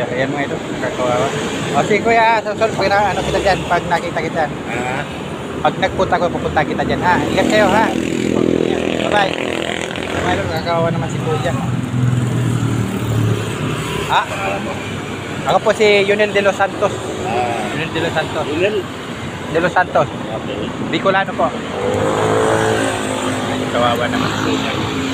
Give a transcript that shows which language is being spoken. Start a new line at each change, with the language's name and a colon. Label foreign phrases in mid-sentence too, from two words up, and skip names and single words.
Filipino: Ayan mga ito, nakakawawa. O sige kuya, susunod pag ano kita dyan, pag nakita kita. Ha? Pag nagpunta ko, pupunta kita dyan ha. Ingat kayo ha. Bye-bye. Mga ito, nakakawawa naman si kuya. Ha? Ako po si Yunel de los Santos. Yunel de los Santos. Yunel. De los Santos. Okay. Bicolano po. Ay, kawawa naman si kuya.